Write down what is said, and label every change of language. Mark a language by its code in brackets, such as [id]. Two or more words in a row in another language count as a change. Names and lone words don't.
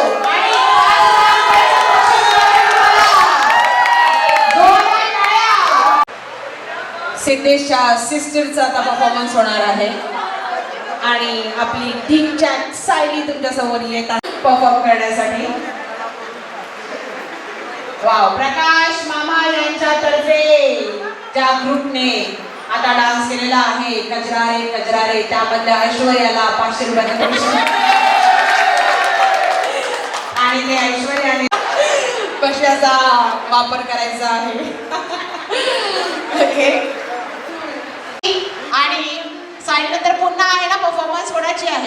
[mr] आणि सिद्धेशच्या सिस्टरचा आता परफॉर्मन्स होणार आहे आणि आपली टीम चॅट सायली तुमच्या समोर येतात परफॉर्म करण्यासाठी. वाव. प्रकाश मामा यांच्यातर्फे ज्या ग्रुपने आता डान्स केलेला आहे कजरा रे कजरा रे, त्यामधल्या ऐश्वर्याला 500 रुपयाचा पुरस्कार आणि ते ऐश्वर्याने कशाचा वापर करायचा आहे. ओके. आणि साईडनंतर पुन्हा आहे ना परफॉर्मन्स कोणाची आहे?